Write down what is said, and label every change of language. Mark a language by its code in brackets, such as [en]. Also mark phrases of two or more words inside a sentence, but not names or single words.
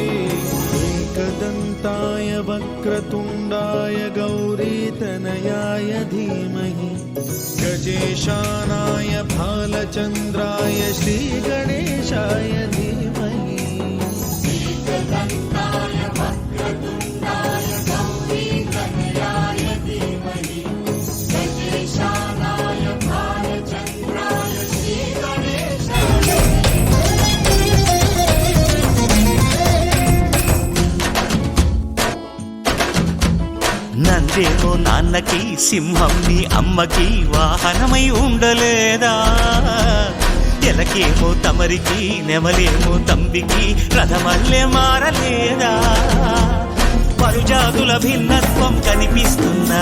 [sa] एकदन्ताय वक्रतुण्डाय गौरीतनयाय धीमहि गजेशानाय भालचन्द्राय श्रीगणेशाय धीमहि एकदन्ताय वक्रतुण्डाय गौरीतनयाय धीमहि गजेशानाय भालचन्द्राय श्रीगणेशाय [te] నందేమో నాన్నకి సింహం నీ అమ్మకి వాహనమై ఉండలేదా ఎలకేమో తమరికి నెమలేమో తంబికి రథమల్లే మారలేదా పరుజాతుల భిన్నత్వం కనిపిస్తున్నా